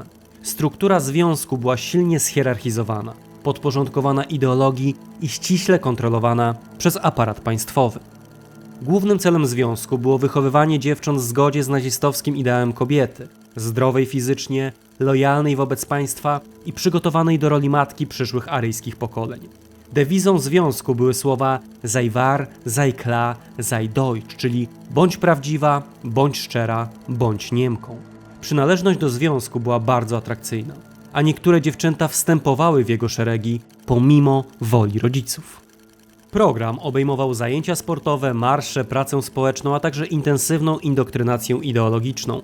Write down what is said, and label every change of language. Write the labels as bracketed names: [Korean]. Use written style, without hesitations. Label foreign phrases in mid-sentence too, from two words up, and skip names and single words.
[Polish] Struktura związku była silnie schierarchizowana, podporządkowana ideologii i ściśle kontrolowana przez aparat państwowy. Głównym celem związku było wychowywanie dziewcząt w zgodzie z nazistowskim ideałem kobiety, zdrowej fizycznie, lojalnej wobec państwa i przygotowanej do roli matki przyszłych aryjskich pokoleń. Dewizą związku były słowa [German] sei wahr, sei klar, sei deutsch, [Polish] czyli bądź prawdziwa, bądź szczera, bądź Niemką. Przynależność do związku była bardzo atrakcyjna, a niektóre dziewczęta wstępowały w jego szeregi pomimo woli rodziców. Program obejmował zajęcia sportowe, marsze, pracę społeczną, a także intensywną indoktrynację ideologiczną.